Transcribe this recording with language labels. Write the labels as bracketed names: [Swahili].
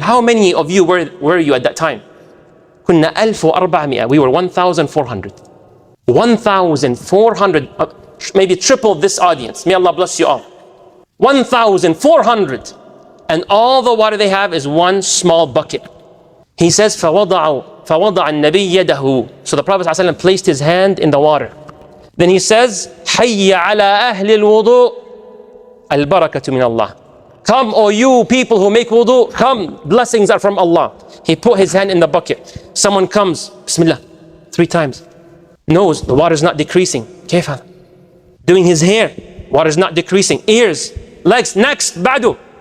[English] How many of you were you at that time? Kunna 1,400. We were 1,400. 1,400, maybe triple this audience. May Allah bless you all. 1,400. And all the water they have is one small bucket. He says, [Arabic] فَوَضَعَ النَّبِيِّ يَدَهُ. [English] So the Prophet ﷺ placed his hand in the water. Then he says, [Arabic] حَيَّ عَلَىٰ أَهْلِ الْوُضُوءِ الْبَرَكَةُ مِنَ اللَّهِ. [English] Come, O you people who make wudu, come, blessings are from Allah. He put his hand in the bucket. Someone comes, Bismillah, 3 times. Nose, the water is not decreasing. [Arabic] كيف? [English] Doing his hair, water is not decreasing. Ears, legs, next, بعده.